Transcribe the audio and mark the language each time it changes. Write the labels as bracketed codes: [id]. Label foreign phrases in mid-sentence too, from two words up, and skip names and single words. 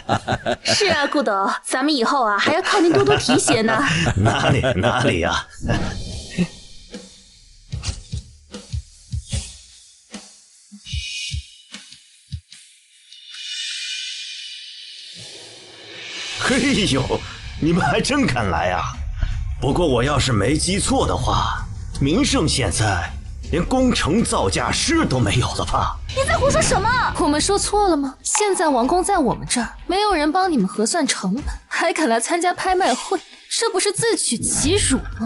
[zh] 是啊，顧董，咱們以後啊還要靠您多多提攜呢。哪裡呀？嘿呦，你们還真敢來啊！不過我要是沒記錯的話，名勝現在連工程造價師都沒有了吧？你在胡說什麼？我們說錯了嗎？現在王工在我們這兒，沒有人幫你們核算成本，還敢來參加拍賣會，這不是自取其辱嗎？